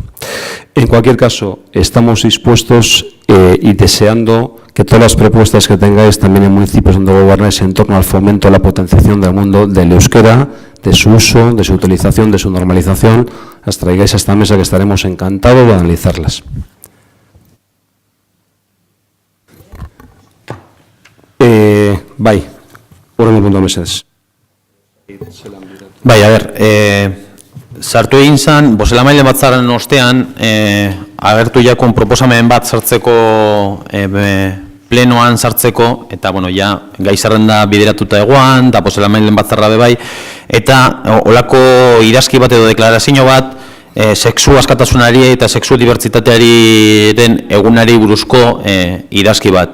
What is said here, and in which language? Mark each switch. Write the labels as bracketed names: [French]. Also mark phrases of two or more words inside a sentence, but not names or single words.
[Spanish] En cualquier caso, estamos dispuestos y deseando que todas las propuestas que tengáis también en municipios donde gobernáis en torno al fomento, a la potenciación del mundo del euskera, de su uso, de su utilización, de su normalización, las traigáis a esta mesa, que estaremos encantados de analizarlas. [Basque] Bai, horrengo puntua mesedez. Bai, a ber, sartu egin zen, bozelamailen batzaren ostean, agertu jakon proposamen bat sartzeko, plenoan sartzeko, eta, bueno, ja, gai zerrenda bideratuta egoan, eta bozelamailen batzarra bebai, eta olako idazki bat edo deklarazio bat, sexu askatasunari eta sexu dibertsitatearen egunari buruzko idazki bat.